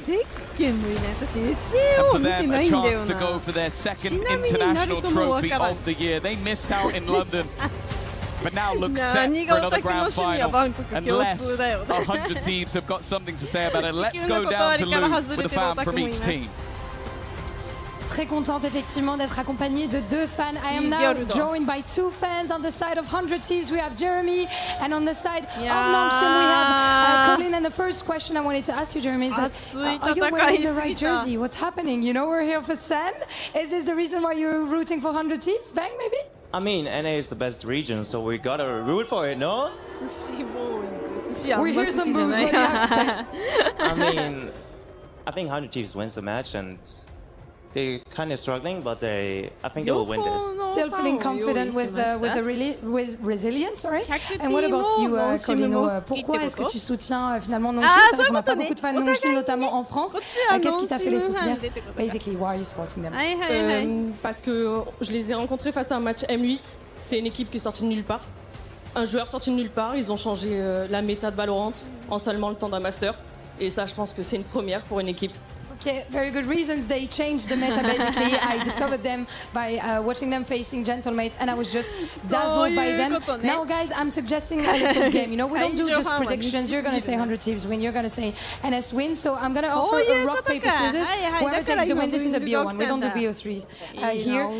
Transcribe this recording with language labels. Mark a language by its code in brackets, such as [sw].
[en] And for them, a chance to go for their second international trophy of the year. They missed out in London, but now look set for another grand final. Unless 100 Thieves have got something to say about it. Let's go down to Lou with a fan from each team. [fr] très contente effectivement d'être accompagnée de deux fans. [en] I am now joined by two fans. On the side of 100 Thieves we have Jeremy, and on the side of Nongshim we have Colin. And the first question I wanted to ask you, Jeremy, is that are you wearing the right jersey? What's happening? You know we're here for Sen. Is this the reason why you're rooting for 100 Thieves? Bang, maybe? I mean, NA is the best region, so we gotta root for it, no? We hear some boos. What do you have to say? I mean, I think 100 Thieves wins the match, and they're kind of struggling, but I think they will win this. Still feeling confident with resilience, sorry. And what about you, Colino? [fr] Pourquoi est-ce que tu soutiens finalement Nongshim? C'est vrai qu'on n'a pas beaucoup de fans de Nongshim, notamment en France. Qu'est-ce qui t'a fait les soutenir? [en] Basically, why are you supporting them? [fr] Parce que je les ai rencontrés face à un match M8. C'est une équipe qui est sortie de nulle part. Un joueur sorti de nulle part. Ils ont changé la méta de Valorant en seulement le temps d'un master. Et ça, je pense que c'est une première pour une équipe. [en] Okay, very good reasons. They changed the meta basically. I discovered them by watching them facing Gentlemates, and I was just dazzled by them. Now, guys, I'm suggesting a little game. You know, we don't do just predictions. You're gonna say 100 Thieves win. You're gonna say NS win. So I'm gonna offer a rock, paper, scissors. Whoever takes the win, this is a BO1. We don't do BO3s here.